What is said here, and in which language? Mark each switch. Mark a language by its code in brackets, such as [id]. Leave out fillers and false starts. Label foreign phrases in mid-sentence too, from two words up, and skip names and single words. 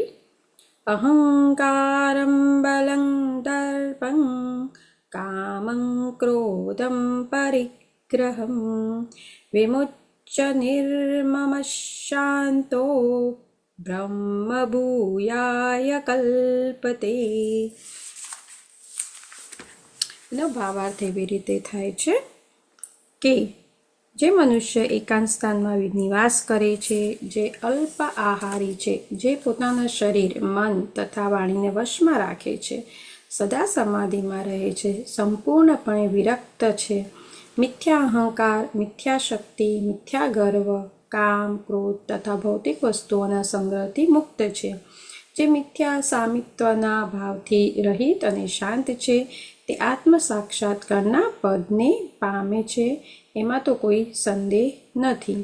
[sa] अहंकारं बलं दर्पं कामं क्रोधं परिग्रहं विमुच्य निर्ममः शान्तो ब्रह्मभूयाय कल्पते. [gu] એનો ભાવાર્થ એવી રીતે થાય છે કે જે મનુષ્ય એકાંત સ્થાનમાં નિવાસ કરે છે, જે અલ્પ આહારી છે, જે પોતાના શરીર, મન તથા વાણીને વશમાં રાખે છે, સદા સમાધિમાં રહે છે, સંપૂર્ણપણે વિરક્ત છે, મિથ્યા અહંકાર, મિથ્યા શક્તિ, મિથ્યા ગર્વ, કામ, ક્રોધ તથા ભૌતિક વસ્તુઓના સંગ્રહથી મુક્ત છે, જે મિથ્યા સામિત્વના ભાવથી રહિત અને શાંત છે, તે આત્મ સાક્ષાત્કારના પદને પામે છે, એમાં તો કોઈ સંદેહ નથી.